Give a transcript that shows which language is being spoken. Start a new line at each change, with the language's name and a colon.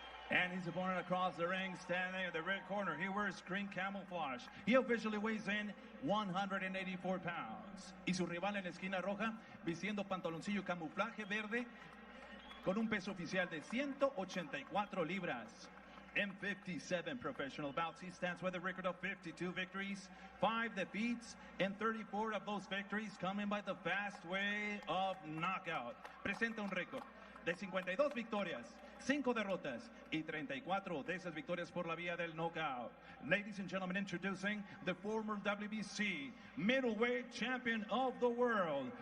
English: And his opponent across the ring, standing in the red corner. He wears green camouflage. He officially weighs in 184 pounds.
Spanish: Y su rival en la esquina roja, vistiendo pantaloncillo camuflaje verde, con un peso oficial de 184 libras.
English: In 57 professional bouts, he stands with a record of 52 victories, 5 defeats, and 34 of those victories coming by the fast way of knockout.
Spanish: Presenta un récord de 52 victorias, 5 derrotas, y 34 de esas victorias por la vía del knockout.
English: Ladies and gentlemen, introducing the former WBC middleweight champion of the world.